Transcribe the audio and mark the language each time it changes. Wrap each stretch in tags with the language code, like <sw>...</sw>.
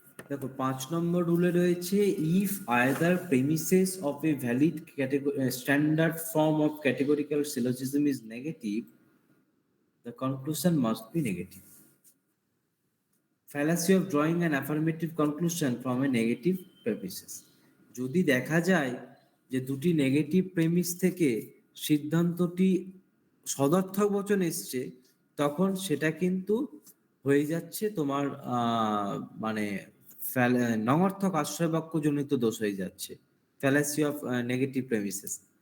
<bn>দেখো ৫ নম্বর রুলে রয়েছে,</bn> <en>If either premises of a valid standard form of categorical syllogism is negative, the conclusion must be negative. Fallacy of drawing an affirmative conclusion from a negative premises.</en> <bn>যদি দেখা যায় যে দুটি negative premise থেকে সিদ্ধান্তটি সদর্থক বচন এসছে, তখন সেটা কিন্তু হয়ে যাচ্ছে তোমার মানে নঙর্থক আশ্রয় বাক্য জনিত দোষ হয়ে যাচ্ছে, ফ্যালাসি অফ নেগেটিভ প্রেমিসেস।</bn>